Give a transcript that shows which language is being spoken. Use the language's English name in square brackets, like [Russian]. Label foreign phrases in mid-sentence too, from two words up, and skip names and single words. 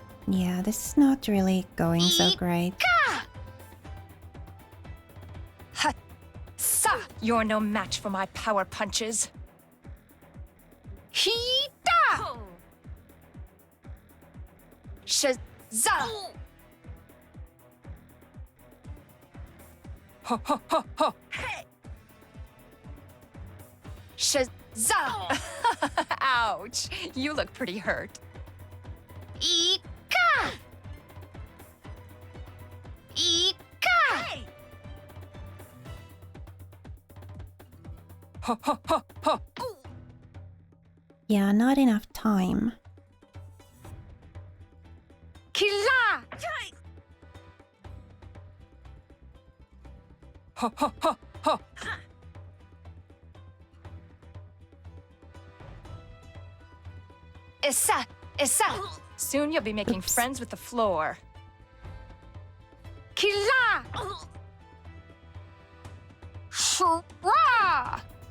[English] Yeah, this is not really going so great. Ha! Sa! You're no match for my power punches. Hee-da! Shazza! Ho ho ho ho! Hey! Shazza! Ouch! You look pretty hurt. Ika! Ika! Hey! Ho ho ho ho! Yeah, not enough time. Kila! Ho ho ho ho! Issa! Issa! Soon you'll be making friends with the floor. Kila! Shura!